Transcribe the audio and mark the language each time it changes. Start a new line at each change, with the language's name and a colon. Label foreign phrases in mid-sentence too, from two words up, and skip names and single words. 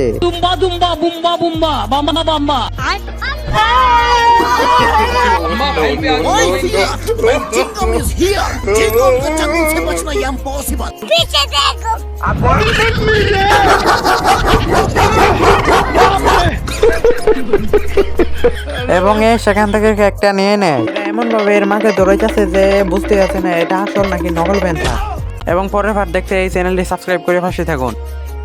English: Dumba dumba bumba bumba bamba bamba. When Jingle is here, Jingle the jungle
Hindi: से बचना
English: impossible.
Hindi: पीछे देखो
Bangla: এবং এ সেখান থেকে কেকটা নিয়ে নেয়। এমন ভাবে এর মাকে দৌড়াইতেছে যে বুঝতে পারছে না এটা আসল নাকি নকল প্যান্থার। এবং পরের পার্ট দেখতে এই চ্যানেলটি সাবস্ক্রাইব করে পাশে থাকুন।